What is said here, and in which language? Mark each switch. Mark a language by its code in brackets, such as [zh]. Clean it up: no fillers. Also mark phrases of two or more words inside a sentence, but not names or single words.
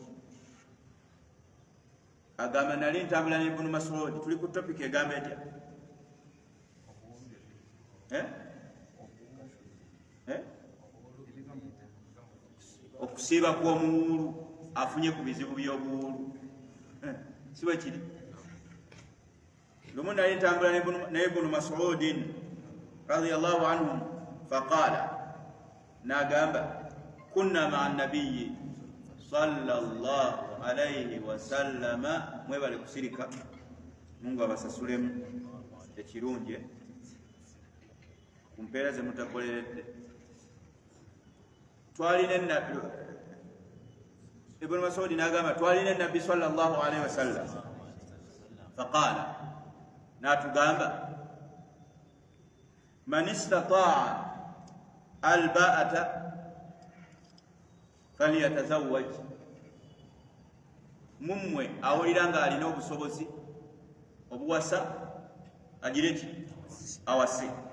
[lg] Agamba nali ntambula ne Ibnu Mas'ud, tuli ku topic egamba etya okusiiba kw'omuwulu afunye ku bizibu by'obuwulu si bwe kiri. Lumu nali ntambula ne Ibnu Mas'udin [ar] رضي الله عنه فقال, [lg] n'agamba [ar] كنا مع النبي صلى الله عليه وسلم, [lg] mwebale kusirika Mungu abasasulemu ekirungi ku mpeera ze mutakoleredde. Twalina nabbi Ibnu Mas'ud n'agamba twalina nabbi [ar] صلى الله عليه وسلم فقال, [lg] n'atugamba [ar] من استطاع الباءة فليتزوج, [lg] mummwe awulira nga alina obusobozi obuwasa agire ki awase.